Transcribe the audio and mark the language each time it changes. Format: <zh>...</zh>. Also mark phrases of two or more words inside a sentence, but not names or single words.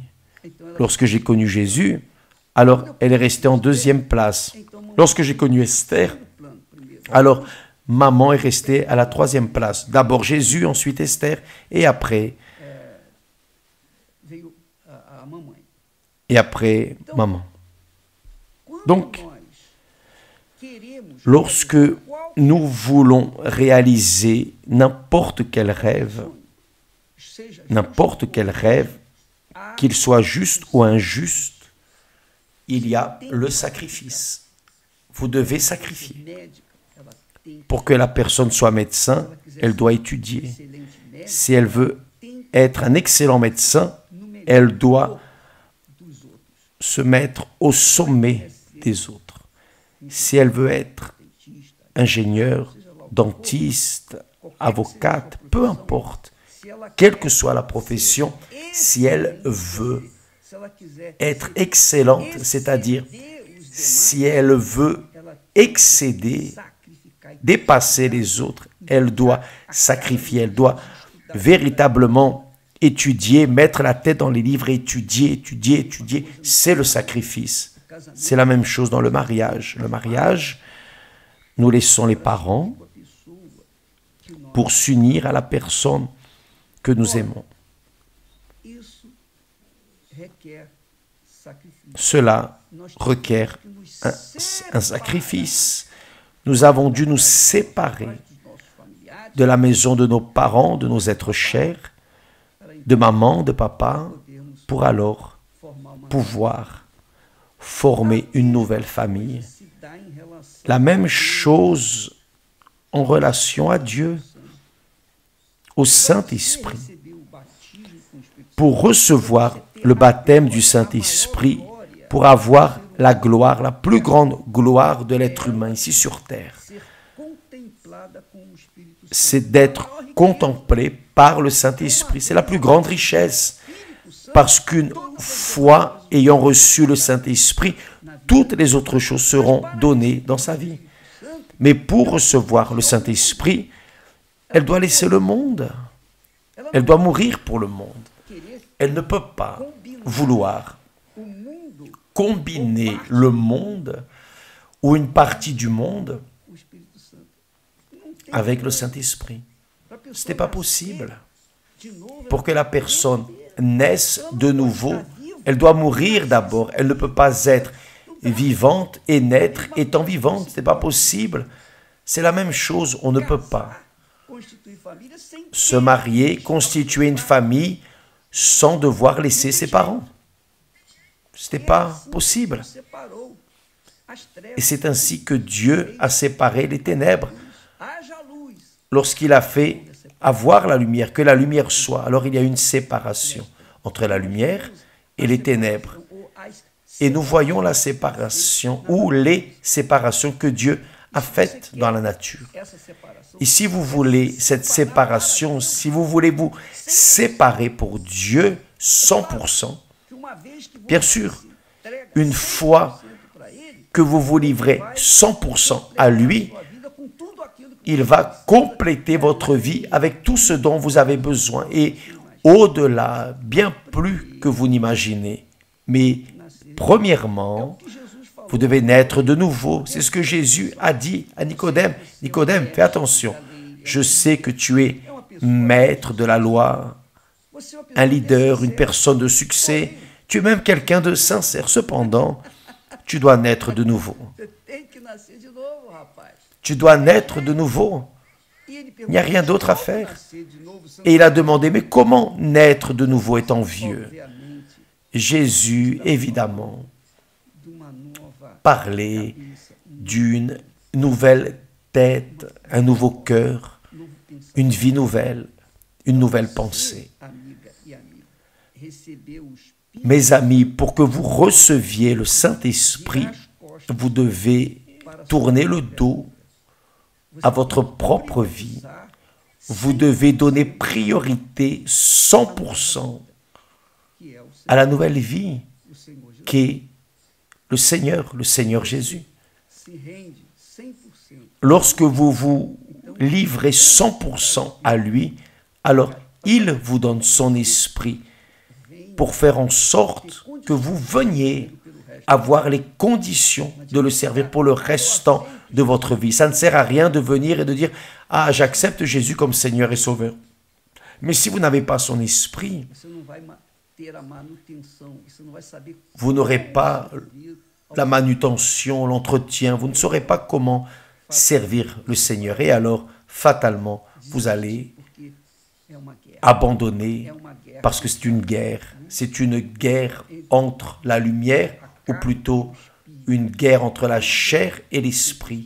<pt>então ela</pt> <fr>Lorsque j'ai connu Jésus, alors elle est restée en deuxième place. Lorsque j'ai connu Esther,</fr> <pt>plano primeiro.</pt> <fr>alors maman est restée à la troisième place. D'abord Jésus, ensuite Esther, et après</fr> <pt>Veio a mamãe.</pt> <fr>maman.</fr> <pt>Quando</pt> <fr>Donc,</fr> <pt>nós queremos</pt> <fr>Lorsque</fr> <pt>qual</pt> <fr>nous voulons réaliser n'importe quel rêve,</fr> <pt>seja</pt> <fr>n'importe quel rêve, qu'il soit juste ou injuste, il y a le sacrifice. Vous devez sacrifier.</fr> <pt>médica, ela tem</pt> <fr>Pour que la personne soit médecin, elle doit étudier.</fr> <pt>excelente médica,</pt> <fr>Si elle veut être un excellent médecin,</fr> <pt>no melhor</pt> <fr>elle doit</fr> <pt>dos outros.</pt> <fr>se mettre au sommet des autres. Si elle veut être</fr> <pt>Dentista,</pt> <fr>ingénieur, dentiste, avocate, peu importe,</fr> <pt>se ela</pt> <fr>quelle que soit la profession, si elle veut</fr> <pt>se ela quiser</pt> <fr>être excellente, c'est-à-dire</fr> <pt>exceder os demais,</pt> <fr>si elle veut</fr> <pt>ela</pt> <fr>excéder,</fr> <pt>sacrificar e</pt> <fr>dépasser les autres, elle doit sacrifier, elle doit véritablement étudier, mettre la tête dans les livres, étudier, étudier, étudier. C'est le sacrifice. C'est la même chose dans le mariage. Le mariage, nous laissons les parents</fr> <pt>a pessoa que nós,</pt> <fr>pour s'unir à la personne que nous aimons.</fr> <pt>isso requer sacrifício.</pt> <fr>Cela</fr> <pt>Nós</pt> <fr>requiert</fr> <pt>que nos</pt> <fr>un sacrifice. Nous avons dû nous séparer</fr> <pt>dos nossos familiares</pt> <fr>de la maison de nos parents, de nos êtres chers,</fr> <pt>para</pt> <fr>de maman, de papa,</fr> <pt>podermos</pt> <fr>pour alors</fr> <pt>formar uma</pt> <fr>pouvoir former une nouvelle famille.</fr> <pt>se dá em relação</pt> <fr>La même chose en relation à Dieu, au Saint-Esprit.</fr> <pt>receber o batismo com o Espírito</pt> <fr>Pour recevoir le baptême du Saint-Esprit, pour avoir la gloire, la plus grande gloire de l'être humain ici sur terre,</fr> <pt>ser contemplada com o Espírito Santo.</pt> <fr>c'est d'être contemplé par le Saint-Esprit. C'est la plus grande richesse. Parce qu'une fois ayant reçu le Saint-Esprit, toutes les autres choses seront données dans sa vie. Mais pour recevoir le Saint-Esprit, elle doit laisser le monde. Elle doit mourir pour le monde.</fr> <pt>Querer</pt> <fr>Elle ne peut pas vouloir</fr> <pt>o mundo,</pt> <fr>combiner le monde ou une partie du monde</fr> <pt>o Espírito Santo. Não tem</pt> <fr>avec le Saint-Esprit.</fr> <pt>pra pessoa</pt> <fr>Ce n'est pas</fr> <pt>nascer</pt> <fr>possible.</fr> <pt>de novo,</pt> <fr>Pour que la personne naisse de nouveau, elle doit mourir d'abord. Elle ne peut pas être vivante et naître étant vivante. Ce n'est pas possible. C'est la même chose. On ne peut pas</fr> <pt>constituir família sem</pt> <fr>se marier, constituer une famille sans devoir laisser ses parents. Ce n'est pas possible.</fr> <pt>separou as trevas.</pt> <fr>Et c'est ainsi que Dieu a séparé les ténèbres.</fr> <pt>Haja luz.</pt> <fr>Lorsqu'il a fait avoir la lumière, que la lumière soit, alors il y a une séparation entre la lumière et les ténèbres.</fr> <pt>Ou as</pt> <fr>Et nous voyons la séparation ou les séparations que Dieu a faites dans la nature.</fr> <pt>essa separação</pt> <fr>Et si vous voulez cette séparation, si vous voulez vous séparer pour Dieu 100%,</fr> <pt>que uma vez que</pt> <fr>bien</fr> <pt>você</pt> <fr>sûr,</fr> <pt>se entrega</pt> <fr>une fois</fr> <pt>100% para ele,</pt> <fr>que vous vous livrez 100% à lui,</fr> <pt>sua vida com tudo aquilo que</pt> <fr>il va compléter votre vie avec tout ce dont vous avez besoin et au-delà, bien plus que vous n'imaginez. Mais premièrement,</fr> <pt>Jesus falou.</pt> <fr>vous devez naître de nouveau. C'est ce que Jésus a dit à Nicodème. Nicodème, fais attention. Je sais que tu es maître de la loi,</fr> <pt>Você é uma pessoa</pt> <fr>un leader, une personne de succès. Tu es même quelqu'un de sincère. Cependant, tu dois naître de nouveau.</fr> <pt>Você tem que nascer de novo, rapaz.</pt> <fr>Tu dois naître de nouveau.</fr> <pt>E ele</pt> <fr>Il n'y a rien d'autre à faire.</fr> <pt>nascer de novo, você</pt> <fr>Et il a demandé, mais comment naître de nouveau étant vieux?</fr> <pt>obviamente</pt> <fr>Jésus, évidemment,</fr> <pt>de uma nova</pt> <fr>parlait</fr> <pt>cabeça,</pt> <fr>d'une nouvelle tête, un nouveau cœur,</fr> <pt>novo pensamento.</pt> <fr>une vie nouvelle, une nouvelle pensée.</fr> <pt>Amiga e amigo, receber o Espírito</pt> <fr>Mes amis, pour que vous receviez le Saint-Esprit,</fr> <pt>nas costas,</pt> <fr>vous devez tourner le dos à votre propre vie. Vous devez donner priorité 100%</fr> <pt>que é o</pt> <fr>à la nouvelle vie</fr> <pt>Senhor Jesus,</pt> <fr>qui est le Seigneur Jésus.</fr> <pt>se rende 100%.</pt> <fr>Lorsque vous vous livrez 100% à lui, alors il vous donne son esprit pour faire en sorte que vous veniez avoir les conditions de le servir pour le restant de votre vie. Ça ne sert à rien de venir et de dire « Ah, j'accepte Jésus comme Seigneur et Sauveur ». Mais si vous n'avez pas son esprit,</fr> <pt>Você não vai ter a manutenção, você não vai saber</pt> <fr>vous n'aurez pas la manutention, l'entretien, vous ne saurez pas comment servir le Seigneur. Et alors, fatalement, vous allez</fr> <pt>porque</pt> <fr>abandonné parce que c'est une guerre. C'est une guerre entre la lumière, ou plutôt une guerre entre la chair et l'esprit.</fr>